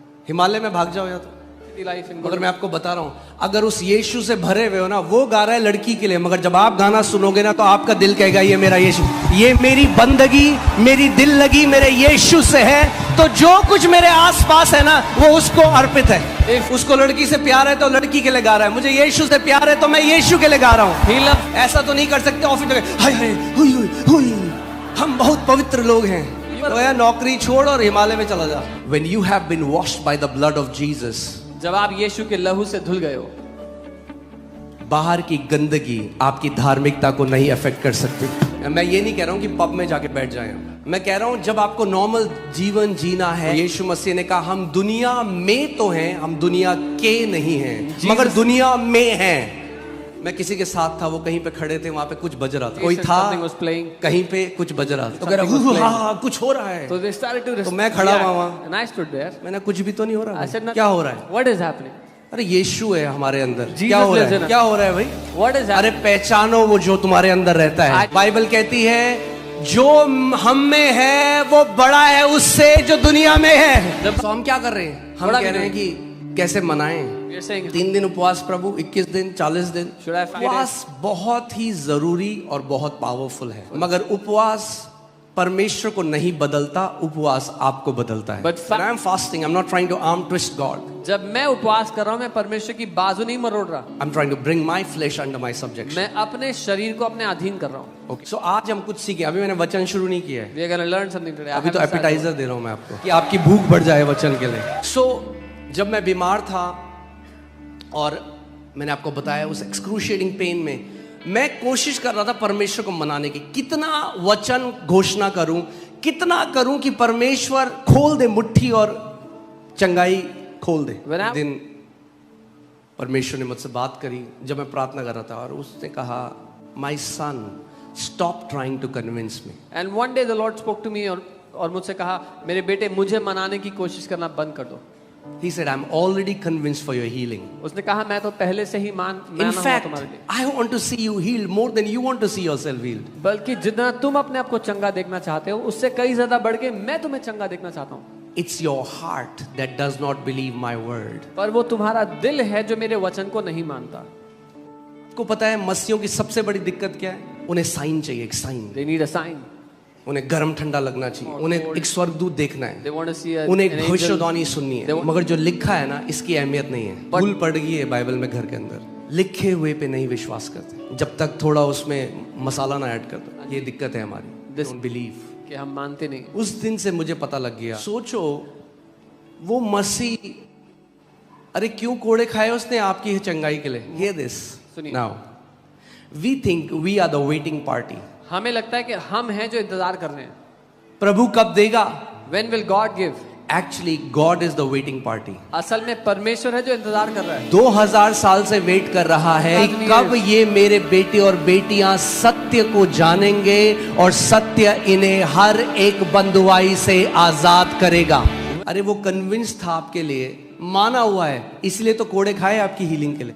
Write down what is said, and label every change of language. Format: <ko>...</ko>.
<hi>हिमालय में भाग जाओ या तो। मगर मैं आपको बता रहा हूं, अगर उस यीशु से भरे हुए हो ना, वो गा रहा है लड़की के लिए, मगर जब आप गाना सुनोगे ना, तो आपका दिल कहेगा ये मेरा यीशु, ये मेरी बंदगी, मेरी दिल लगी मेरे यीशु से है, तो जो कुछ मेरे आसपास है ना, वो उसको अर्पित है। उसको लड़की से प्यार है तो लड़की के लिए गा रहा है, मुझे यीशु से प्यार है तो मैं यीशु के लिए गा रहा हूँ। ऐसा तो नहीं कर सकते ऑफिस में, हाय हाय हुई हुई हुई, हम बहुत पवित्र लोग हैं। तो यार नौकरी छोड़ और हिमालय में चला जा।</hi> <en>When you have been washed by the blood of Jesus,</en> <hi>जब आप यीशु के लहू से धुल गए हो, बाहर की गंदगी आपकी धार्मिकता को नहीं अफेक्ट कर सकती। मैं ये नहीं कह रहा हूं कि पब में जाके बैठ जाएं, मैं कह रहा हूं जब आपको नॉर्मल जीवन जीना है, यीशु मसीह ने कहा हम दुनिया में तो हैं, हम दुनिया के नहीं हैं, मगर दुनिया में हैं। मैं किसी के साथ था, वो कहीं पे खड़े थे, वहां पे कुछ बज रहा था, कोई था कहीं पे कुछ बज रहा था, तो कह रहा हाँ कुछ हो रहा है, तो मैं खड़ा हुआ वहां, मैंने कुछ भी तो नहीं हो रहा, क्या हो रहा है?</hi> <en>What is happening?</en> <hi>अरे यीशु है हमारे अंदर, क्या हो रहा है? क्या हो रहा है भाई?</hi> <en>What is happening?</en> <hi>अरे पहचानो वो जो तुम्हारे अंदर रहता है। बाइबल कहती है जो हम में है वो बड़ा है उससे जो दुनिया में है। तो हम क्या कर रहे हैं? हम कह रहे हैं कि कैसे मनाएं? 3 दिन उपवास प्रभु, 21 दिन, 40 दिन। उपवास बहुत ही जरूरी और बहुत पावरफुल है, मगर उपवास परमेश्वर को नहीं बदलता, उपवास आपको बदलता है।</hi> <en>But I am fasting, I'm not trying to arm twist God.</en> <hi>जब मैं उपवास कर रहा हूं, मैं परमेश्वर की बाजू नहीं मरोड़ रहा।</hi> <en>I'm trying to bring my flesh under my subjection.</en> <hi>मैं अपने शरीर को अपने अधीन कर रहा हूं। Okay. So आज हम कुछ सीखे, अभी मैंने वचन शुरू नहीं किया है।</hi> <en>We are going to learn something today.</en> <hi>अभी तो एपिटाइजर दे रहा हूं मैं आपको कि आपकी भूख बढ़ जाए वचन के लिए। So जब मैं बीमार था और मैंने आपको बताया उस एक्सक्रूशिएटिंग पेन में, मैं कोशिश कर रहा था परमेश्वर को मनाने की, कितना वचन घोषणा करूं, कितना करूं कि परमेश्वर खोल दे मुट्ठी और चंगाई खोल दे। दिन परमेश्वर ने मुझसे बात करी जब मैं प्रार्थना कर रहा था, और उसने कहा</hi> <en>My son stop trying to convince me. And one day the lord spoke to me,</en> <hi>और मुझसे कहा मेरे बेटे मुझे मनाने की कोशिश करना बंद कर दो।</hi> <en>He said, I'm already convinced for your healing.</en> <hi>उसने कहा मैं तो पहले से ही</hi> <en>In fact, I want to see you healed more than you want to see yourself healed.</en> <hi>बल्कि जितना तुम अपने आप को चंगा देखना चाहते हो, उससे कई ज्यादा बढ़ के मैं तुम्हें चंगा देखना चाहता हूँ।</hi> <en>It's your heart that does not believe my word.</en> <hi>पर वो तुम्हारा दिल है जो मेरे वचन को नहीं मानता। आपको पता है मसीहों की सबसे बड़ी दिक्कत क्या है? उन्हें साइन चाहिए, एक sign.</hi> <en>They need a sign.</en> <hi>उन्हें गर्म ठंडा लगना चाहिए, उन्हें एक स्वर्गदूत देखना है,</hi> <en>They want to see</en> <hi>उन्हें एक भविष्यवाणी सुननी है। मगर जो लिखा है ना, इसकी अहमियत नहीं है। भूल पड़ गई है बाइबल में घर के अंदर, लिखे हुए पे नहीं विश्वास करते जब तक थोड़ा उसमें मसाला ना ऐड कर दो। ये दिक्कत है हमारी,</hi> <en>don't believe,</en> <hi>कि हम मानते नहीं। उस दिन से मुझे पता लग गया। सोचो वो मसीह अरे क्यों कोड़े खाए उसने आपकी चंगाई के लिए?</hi> <en>Hear this.</en> <hi>सुनिए।</hi> <en>Now, we think we are the waiting party.</en> <hi>हमें लगता है कि हम हैं जो इंतजार कर रहे हैं। प्रभु कब देगा?</hi> <en>When will God give? Actually, God is the waiting party.</en> <hi>असल में परमेश्वर है जो इंतजार कर रहा है। 2000 साल से वेट कर रहा है कि कब ये मेरे बेटे और बेटियां सत्य को जानेंगे और सत्य इन्हें हर एक बंधुआई से आजाद करेगा। अरे वो कन्विंस था आपके लिए, माना हुआ है, इसलिए तो कोड़े खाए आपकी हीलिंग के लिए।</hi>